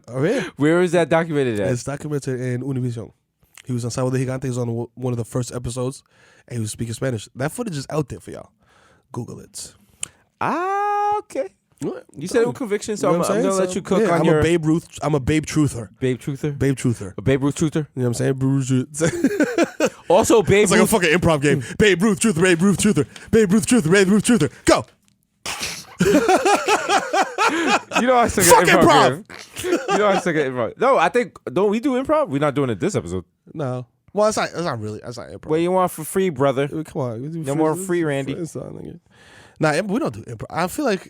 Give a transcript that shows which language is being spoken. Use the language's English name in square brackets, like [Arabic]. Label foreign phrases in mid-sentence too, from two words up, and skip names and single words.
[English] Oh, yeah. Where is that documented at? It's documented in Univision. He was on Sábado de Gigante. He was on one of the first episodes, and he was speaking Spanish. That footage is out there for y'all. Google it. Okay. What? You said it with conviction, so You know I'm what I'm gonna saying? let you cook Yeah, on I'm your a Babe Ruth. I'm a Babe Truther. Babe Truther. Babe Truther. A Babe Ruth Truther. You know what I'm saying? Babe Ruth. Also, Babe It's like a Ruth. fucking improv game. Babe Ruth Truther. Babe Ruth Truther. Babe Ruth Truther. Babe Ruth Truther. Go. You know I suck at Fuck improv. Game. You know I suck at improv. No, I think don't we do improv? We're not doing it this episode. No. Well, it's not really. That's not improv. What you want for free, brother? Come on. No more free, Randy. Nah, we don't do improv. I feel like